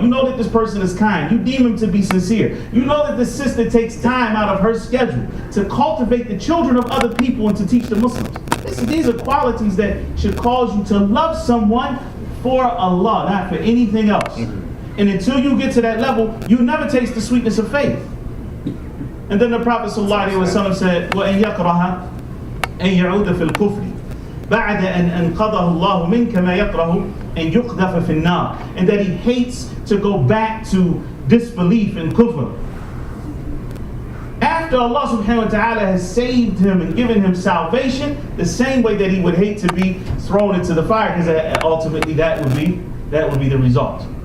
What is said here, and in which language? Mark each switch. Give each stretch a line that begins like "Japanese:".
English: You know that this person is kind. You deem him to be sincere. You know that the sister takes time out of her schedule to cultivate the children of other people and to teach the Muslims. These are qualities that should cause you to love someone for Allah, not for anything else. And until you get to that level, you never taste the sweetness of faith. And then the Prophet sallallahu alaihi wasallam said,
Arabic: وَأَن يَكْرَهَ أن يعود في الكفر بعد أن أنقذه الله منك ما يكره أن يقذف في النار.
English: And that he hates to go back to disbelief and kufr after Allah subhanahu wa ta'ala has saved him and given him salvation, the same way that he would hate to be thrown into the fire, because ultimately that would be the result.